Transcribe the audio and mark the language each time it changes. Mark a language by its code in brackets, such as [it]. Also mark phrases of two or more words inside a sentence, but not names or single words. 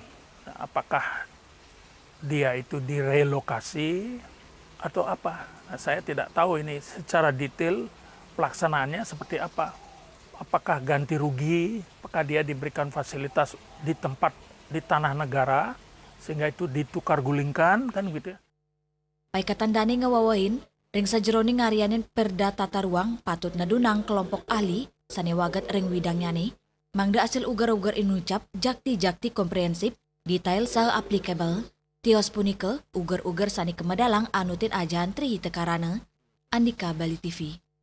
[id] Nah, apakah dia itu direlokasi atau apa? Nah, saya tidak tahu ini secara detail pelaksanaannya seperti apa. Apakah ganti rugi? Apakah dia diberikan fasilitas di tempat di tanah negara sehingga itu ditukar gulingkan kan gitu ya? [ban] Paikatan dani ngewawain, ring sajeroni ngarianin perda tata ruang patut nadunang kelompok ahli, sane wagat ring widangnya nih, mangda hasil ugar-ugar inucap jakti-jakti komprehensif, detail sal applicable, tios punike, ugar-ugar sani kemedalang anutin ajan tri tekarana, Andika Bali TV.